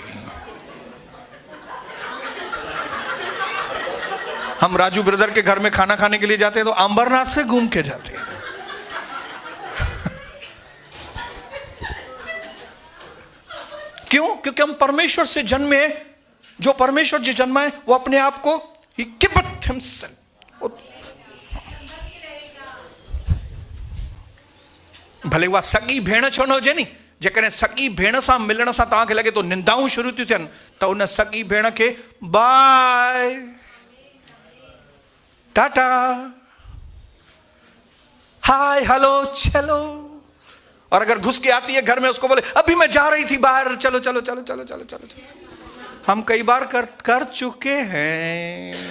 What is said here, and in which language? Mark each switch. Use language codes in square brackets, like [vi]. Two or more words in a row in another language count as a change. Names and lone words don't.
[hi] हम राजू ब्रदर के घर में खाना खाने के लिए जाते हैं तो अंबरनाथ से घूम के जाते हैं। क्यों? क्योंकि हम परमेश्वर से जन्मे। जो परमेश्वर जी जन्मा है वो अपने आप को [en] he keepeth himself। [sd] भले वह सगी भेण छो न हुजे नी, जेकॾहिं सगी भेण सां मिलण सां तव्हांखे लगे तो निंदाऊं शुरू थियूं थियनि त उन सगी भेण खे [en] bye tata hi hello [sd] चलो। [hi] और अगर घुस के आती है घर में उसको बोले अभी मैं जा रही थी बाहर, चलो चलो चलो चलो चलो चलो चलो। हम कई बार कर चुके हैं।